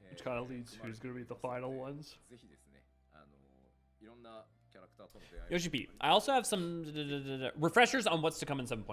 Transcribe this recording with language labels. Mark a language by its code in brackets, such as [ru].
[en] Which kind of leads who's going to be the final ones. [ja] ぜひですね、いろんなキャラクターとの出会い [en] Yoshi P, I also have some refreshers on what's to come in 7.1.